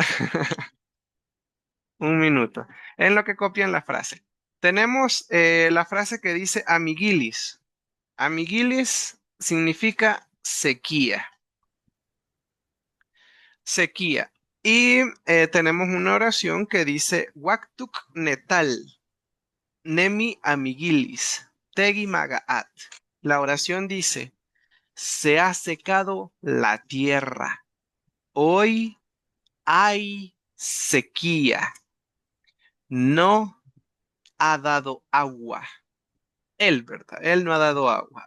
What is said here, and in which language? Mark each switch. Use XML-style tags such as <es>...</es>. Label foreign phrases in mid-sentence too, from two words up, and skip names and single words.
<es>Un minuto. En lo que copian la frase. Tenemos la frase que dice amiguilis. Amiguilis significa sequía. Sequía. Y tenemos una oración que dice</es> <hue>Waktuk netal, nemi amiguilis, tegi magaat.</hue> <es>La oración dice, se ha secado la tierra. Hoy hay sequía. No ha dado agua. Él, ¿verdad? Él no ha dado agua.</es>